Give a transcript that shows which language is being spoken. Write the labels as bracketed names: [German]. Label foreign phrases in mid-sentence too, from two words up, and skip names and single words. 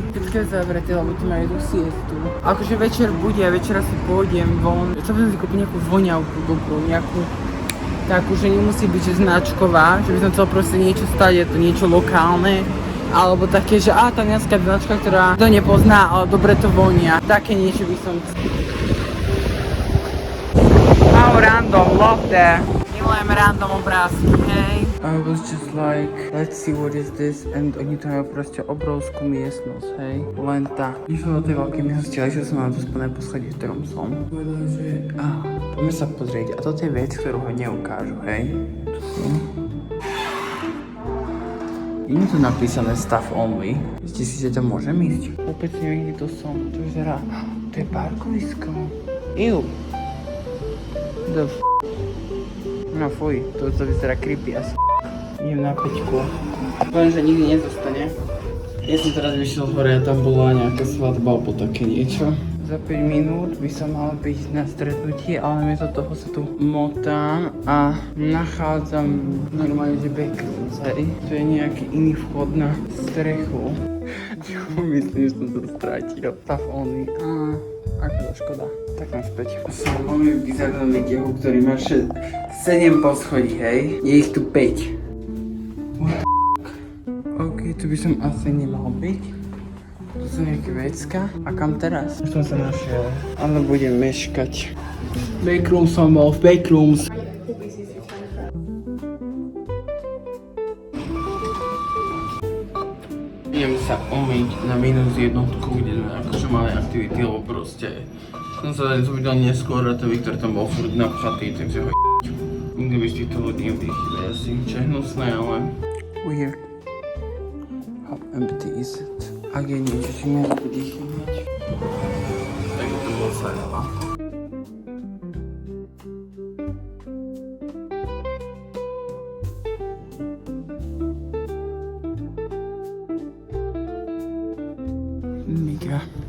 [Slovak] Všetko je zavreté, lebo tu majú tú siestu. Akože večer bude a večera si pôjdem von. Chcel by som si kúpiť nejakú voňavku dobrú, nejakú takú, že nemusí byť že značková, že by som chcel proste niečo stať, je to niečo lokálne. Alebo také, že talianská značka, ktorá to nepozná, ale dobre to vonia. Také niečo by som chcel. [English] How random, love that. [Slovak] Milujem random obrázky, hej. [English] I was just like, let's see what is this, and [Slovak] oni tam majú proste obrovskú miestnosť, hej. Len tak. Išlo do tej veľkej miestnosti, ale že som na to spodné poschodí, v ktorom som. Povedal, že poďme sa pozrieť. A toto je vec, ktorú ho neukážu, hej. Je tu napísané [English] staff only. [Slovak] Myslíte si, že tam môžem ísť? Opäť neviem, kde to som. To vyzerá... To je parkovisko. Ew. [English] The f***. [Slovak] No fuj, to vyzerá [English] creepy as f***. [Slovak] Idem na peťku. Poviem, že nikdy nezostane. Ja som teraz vyšiel hore a tam bola nejaká svadba alebo také niečo. Za 5 minút by som mal byť na stretnutí, ale miesto toho sa tu motám a nachádzam normálne, že backrooms, hej. To je nejaký iný vchod na strechu. Myslím, že som to stratil. [English] Staff only. [Slovak] Akože škoda. Tak naspäť. Som veľmi bizarnom výťahu, ktorý má 7 poschodí, hej. Je ich tu 5. OK, tu by som asi nemal byť. Tu sú nejaké vecka. A kam teraz? Už som sa našiel. Ale budem meškať. Backrooms som bol, v backrooms. Idem sa umyť na -1, kde sme akože mali aktivity, lebo proste som sa zobudil neskôr a ten Viktor tam bol furt napchatý, takže ho nikto by z týchto ľudí nevdýchli asi, čo je hnusné, ale... [English] Weird. How empty is it? [Slovak] Ak je niečo, čo môžem vydýchnuť, tak to bolo sajala. Mega.